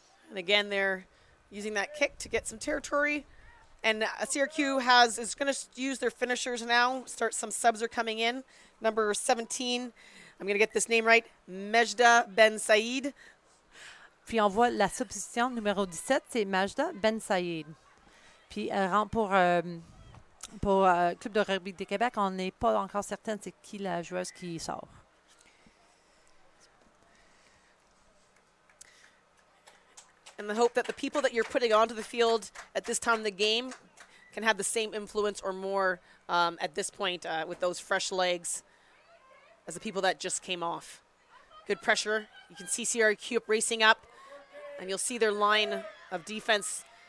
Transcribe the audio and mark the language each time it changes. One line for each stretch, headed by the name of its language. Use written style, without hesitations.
English: And again, they're using that kick to get some territory. And CRQ is going to use their finishers now. Some subs are coming in. Number 17, I'm going to get this name right, Mejda Ben Said.
French: Puis on voit la substitution numéro 17, c'est Majda Ben Saïd. Puis elle rentre pour Club de Rugby de Québec. On n'est pas encore certaine c'est qui la joueuse qui sort.
English: And the hope that the people that you're putting onto the field at this time of the game can have the same influence or more at this point with those fresh legs as the people that just came off. Good pressure. You can see CRQ racing up, and you'll see their line of defense.